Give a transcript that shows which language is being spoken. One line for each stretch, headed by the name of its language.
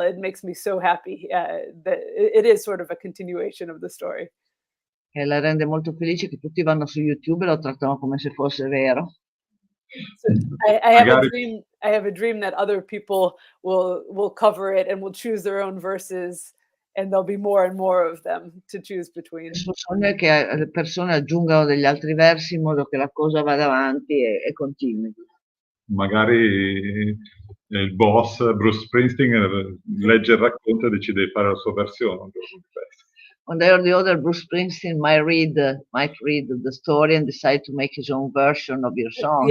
English: It makes me so happy that it is sort of a continuation of the story.
Italian: E la rende molto felice che tutti vanno su YouTube e lo trattano come se fosse vero.
English: So I have a dream. I have a dream that other people will cover it and will choose their own verses, and there'll be more and more of them to choose between.
Italian: Il suo sogno è che le persone aggiungano degli altri versi in modo che la cosa vada avanti e continui. Magari il boss Bruce Springsteen legge il racconto e decide di fare la sua versione.
English: One day or the other, Bruce Springsteen might read the story and decide to make his own version of your song.